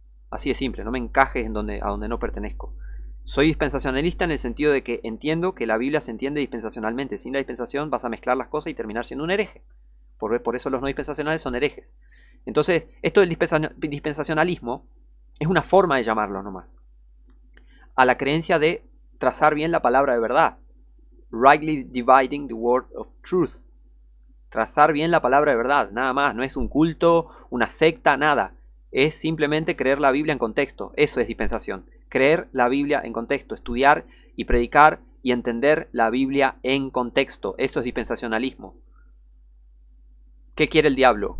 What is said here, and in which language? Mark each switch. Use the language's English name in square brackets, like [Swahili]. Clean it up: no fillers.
[Spanish] Así de simple, no me encajes a donde no pertenezco. Soy dispensacionalista en el sentido de que entiendo que la Biblia se entiende dispensacionalmente. Sin la dispensación vas a mezclar las cosas y terminar siendo un hereje. Por eso los no dispensacionales son herejes. Entonces, esto del dispensacionalismo es una forma de llamarlo nomás. A la creencia de trazar bien la palabra de verdad. [English] Rightly dividing the word of truth. [Spanish] Trazar bien la palabra de verdad, nada más. No es un culto, una secta, nada. Es simplemente creer la Biblia en contexto. Eso es dispensación. Creer la Biblia en contexto. Estudiar y predicar y entender la Biblia en contexto. Eso es dispensacionalismo. ¿Qué quiere el diablo?